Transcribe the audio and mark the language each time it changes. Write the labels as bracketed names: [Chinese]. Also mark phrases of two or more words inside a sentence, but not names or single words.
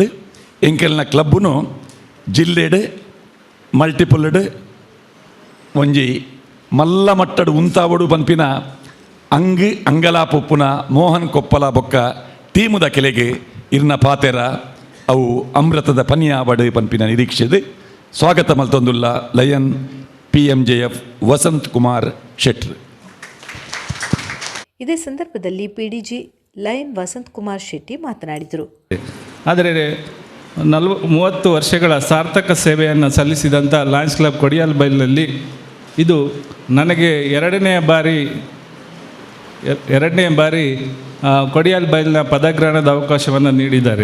[Tulu] ಎಂಕೆಲ್ನ ಕ್ಲಬ್ಬನು ಜಿಲ್ಲೆಡ್ ಮಲ್ಟಿಪಲ್ಡ್ ಒಂಜಿ ಮಲ್ಲ ಮಟ್ಟಡು ಉಂತಾವಡು ಪನ್ಪಿನ ಅಂಗಲಾಪೊಪ್ಪುನ ಮೋಹನ್ ಕೊಪ್ಪಲ ಬೊಕ್ಕ ಟೀಮುದ ಕೆಲೆಗೆ ಇರ್ನ ಪಾತೆರ ಅವು ಅಮೃತದ ಪನ್ಯಾವಡು ಪನ್ಪಿನ ನಿರೀಕ್ಷೆದು ಸ್ವಾಗತ ಮಲ್ತೊಂದುಲ್ಲ ಲಯನ್ PMJF ವಸಂತ್ ಕುಮಾರ್ ಶೆಟ್ರ್. [Kannada] ಇದೇ ಸಂದರ್ಭದಲ್ಲಿ PDG ಲಯನ್ ವಸಂತ್ ಕುಮಾರ್ ಶೆಟ್ಟಿ ಮಾತನಾಡಿದರು. ಆದರೆ 30 ವರ್ಷಗಳ ಸಾರ್ಥಕ ಸೇವೆಯನ್ನು ಸಲ್ಲಿಸಿದಂಥ ಲಯನ್ಸ್ ಕ್ಲಬ್ ಕೊಡಿಯಾಲ್ ಬೈಲ್ನಲ್ಲಿ ಇದು ನನಗೆ ಎರಡನೇ ಬಾರಿ ಕೊಡಿಯಾಲ್ ಬೈಲ್ನ ಪದಗ್ರಹಣದ ಅವಕಾಶವನ್ನು ನೀಡಿದ್ದಾರೆ.